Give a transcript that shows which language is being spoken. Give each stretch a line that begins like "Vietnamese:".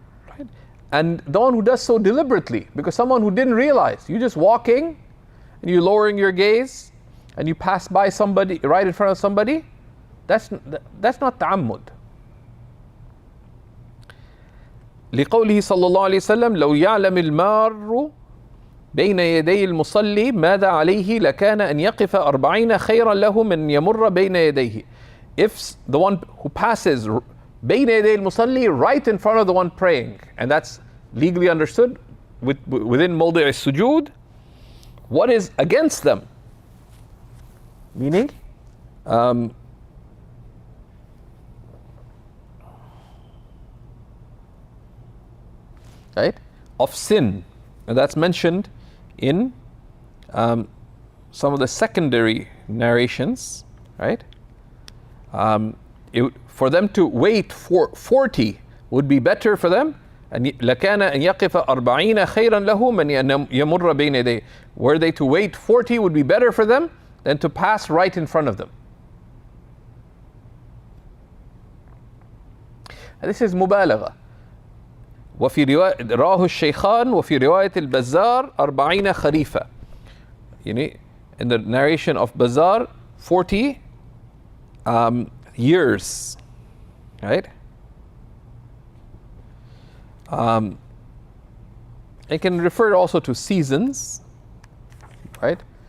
English: Right? And the one who does so deliberately, because someone who didn't realize, you're just walking and you're lowering your gaze, and you pass by somebody, right in front of somebody, that's not ta'ammud.
Arabic: لقوله صلى الله عليه وسلم لو يعلم المار بين يدي المصلي ماذا عليه لكان أن يقف 40 خيرا له من يمر بين يديه.
English: If the one who passes
Arabic: بين يدي المصلي,
English: right in front of the one praying, and that's legally understood within
Arabic: موضع السجود,
English: what is against them? Meaning, right, of sin, and that's mentioned in some of the secondary narrations, right? For them to wait for 40 would be better for them.
Arabic: لكان أن يقف 40 خيرا له من يمر بين يديه.
English: Were they to wait 40 would be better for them than to pass right in front of them. This is مبالغة.
Arabic: وفي رواه الشيخان وفي رواية البزار 40 خريفا.
English: In the narration of Bazar, 40 years, right? It can refer also to seasons, right?